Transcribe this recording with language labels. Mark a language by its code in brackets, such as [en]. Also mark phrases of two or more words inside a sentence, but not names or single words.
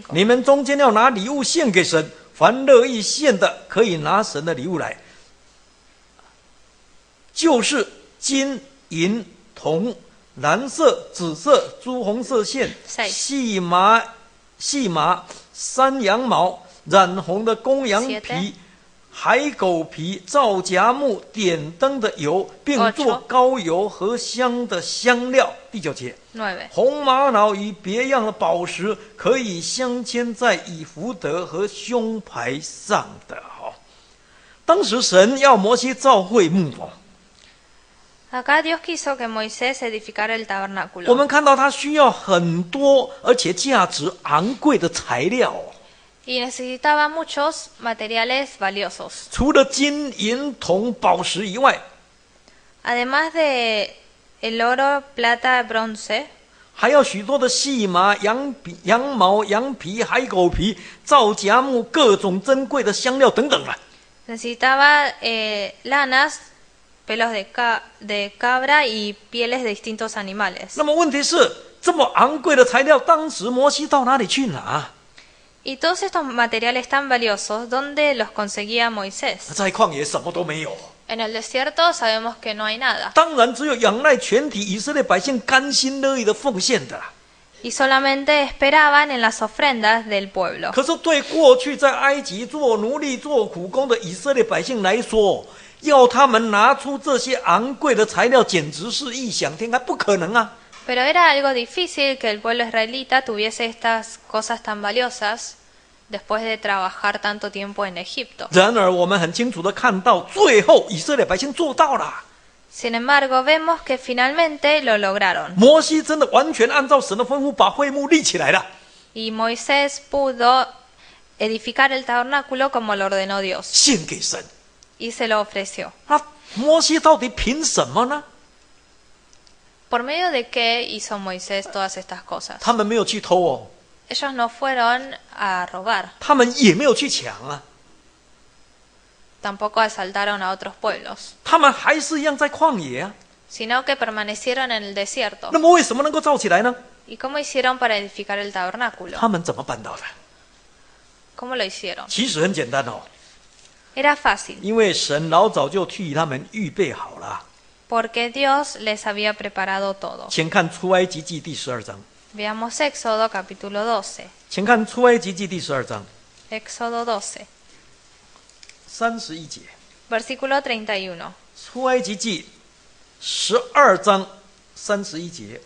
[zh] 你们中间要拿礼物献给神，凡乐意献的，可以拿神的礼物来，就是金、银、铜、蓝色、紫色、朱红色线、细麻、山羊毛、染红的公羊皮、海狗皮、皂荚木、点灯的油，并做膏油和香的香料。第9节， 9. 红玛瑙与别样的宝石，可以镶嵌在以弗得和胸牌上的。当时神要摩西造会幕。 [es] Acá Dios quiso que Moisés edificara el [zh] 我 [es] tabernáculo. [zh] 们看到他需要很多而且价值昂贵的材料。 [es] Y necesitaba muchos materiales valiosos. [zh] 除了金银铜宝石以外， [es] Además de el oro, plata, bronce, [zh] 还要许多的细麻、羊毛、羊皮、海狗皮、皂荚木、各种珍贵的香料等等啊。 [es] necesitaba lanas, pelos de cabra y pieles de distintos animales. [zh] 那么问题是，这么昂贵的材料，当时摩西到哪里去拿？ [es] Y todos estos materiales tan valiosos, ¿dónde los conseguía Moisés? [zh] 在旷野什么都没有。 [es] En el desierto sabemos que no hay nada. [zh] 当然只有仰赖全体以色列百姓甘心乐意的奉献的。 [es] Y solamente esperaban en las ofrendas del pueblo. [zh] 可是对过去在埃及做奴隶、做苦工的以色列百姓来说，要他们拿出这些昂贵的材料，简直是异想天开，不可能啊！ [es] Pero era algo difícil que el pueblo israelita tuviese estas cosas tan valiosas después de trabajar tanto tiempo en Egipto. [zh] 然而，我们很清楚的看到，最后以色列百姓做到了。 [es] Sin embargo, vemos que finalmente lo lograron. [zh] 摩西真的完全按照神的吩咐，把会幕立起来了。 [es] Y Moisés pudo edificar el tabernáculo como lo ordenó Dios. [zh] 献给神。 [es] Y se lo ofreció. [zh] 那摩西到底凭什么呢？ [es] ¿Por medio de qué hizo Moisés todas estas cosas? [zh] 他们没有去偷哦， [es] Ellos no fueron a robar, [zh] 他们也没有去抢啊， [es] tampoco asaltaron a otros pueblos, [zh] 他们还是一样在旷野啊。 [es] sino que permanecieron en el desierto. [zh] 那么为什么能够造起来呢？ [es] ¿Y cómo hicieron para edificar el tabernáculo? [zh] 他们怎么办到的？ [es] ¿Cómo lo hicieron? [zh] 其实很简单哦， [es] Era fácil, [zh] 因为神老早就替他们预备好了。 [es] porque Dios les había preparado todo. [zh] 请看出埃及记第12章， [es] Veamos Éxodo capítulo 12. [zh] 请看出埃及记第12章 [es] Éxodo 12, [zh] 31节， [es] versículo 31. [zh] 出埃及记12章31节，